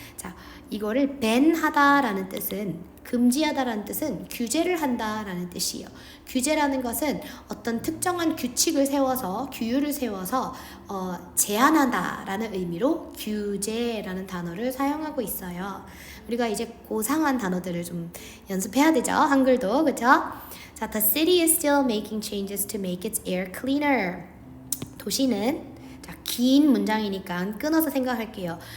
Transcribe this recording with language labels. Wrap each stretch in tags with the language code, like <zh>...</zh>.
<ko>자, 이거를 ban하다라는 뜻은, 금지하다라는 뜻은 규제를 한다라는 뜻이에요. 규제라는 것은 어떤 특정한 규칙을 세워서, 규율을 세워서 제한한다라는 의미로 규제라는 단어를 사용하고 있어요. 우리가 이제 고상한 단어들을 좀 연습해야 되죠. 한글도, 그렇죠?</ko> <en>자, the city is still making changes to make its air cleaner.</en> <ko>도시는, 자, 긴 문장이니까 끊어서 생각할게요.</ko>